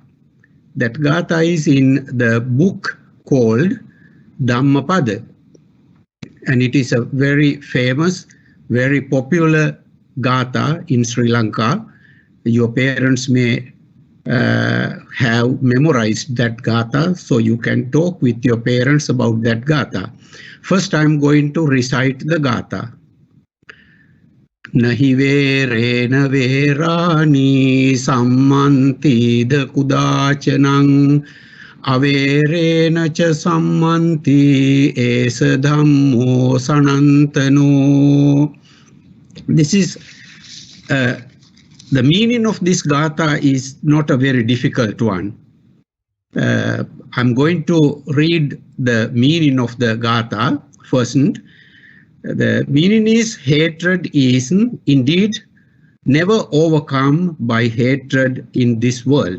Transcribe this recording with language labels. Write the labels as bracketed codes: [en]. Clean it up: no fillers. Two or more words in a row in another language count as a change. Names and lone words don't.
[en] That Gatha is in the book called Dhammapada, and it is a very famous, very popular Gatha in Sri Lanka. Your parents may have memorized that Gatha, so you can talk with your parents about that Gatha. First, I'm going to recite the Gatha. [pi] Nahi verena verani sammantida kudachanang averena cha sammanti esa dhammo sanantano. [en] This is the meaning of this Gatha is not a very difficult one. I'm going to read the meaning of the Gatha first. The meaning is hatred is indeed never overcome by hatred in this world.